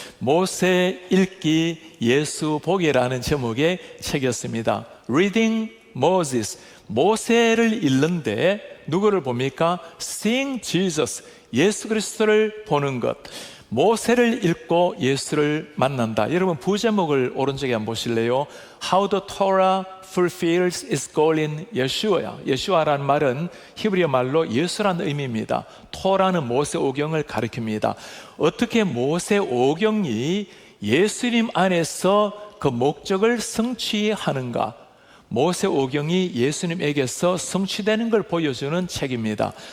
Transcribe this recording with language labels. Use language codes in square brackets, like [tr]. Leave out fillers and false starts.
[ko] 모세 읽기 예수 보기라는 제목의 책이었습니다. [en] Reading Moses, [ko] 모세를 읽는데 누구를 봅니까? [en] Seeing Jesus, [ko] 예수 그리스도를 보는 것. 모세를 읽고 예수를 만난다. 여러분 부제목을 오른쪽에 한번 보실래요? [en] How the Torah fulfills its goal in Yeshua. [ko] 예수아라는 말은 히브리어 말로 예수라는 의미입니다. 토라는 모세 오경을 가리킵니다. 어떻게 모세 오경이 예수님 안에서 그 목적을 성취하는가? 모세 오경이 예수님에게서 성취되는 걸 보여주는 책입니다.